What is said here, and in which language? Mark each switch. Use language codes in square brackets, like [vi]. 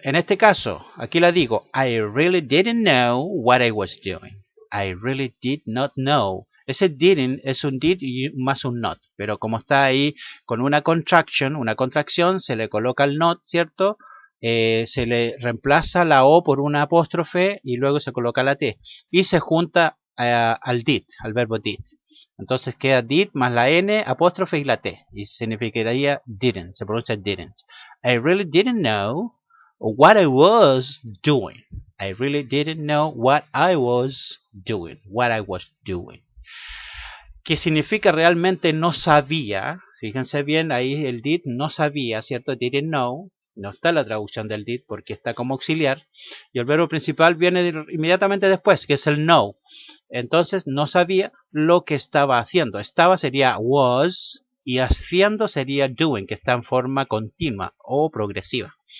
[es] En este caso, aquí la digo, [en] I really didn't know what I was doing. I really did not know. [es] Ese didn't es un did y más un not, pero como está ahí con una contracción, se le coloca el not, ¿cierto? Se le reemplaza la O por una apóstrofe y luego se coloca la T. Y se junta al did, al verbo did. Entonces queda did más la n apóstrofe y la t. Y significaría didn't, se pronuncia didn't. [en] I really didn't know what I was doing. I really didn't know what I was doing. What I was doing. [es] ¿Qué significa realmente no sabía? Fíjense bien, ahí el did no sabía, ¿cierto? [en] Didn't know. [es] No está la traducción del did porque está como auxiliar. Y el verbo principal viene inmediatamente después, que es el know. Entonces, no sabía lo que estaba haciendo. Estaba sería was y haciendo sería doing, que está en forma continua o progresiva.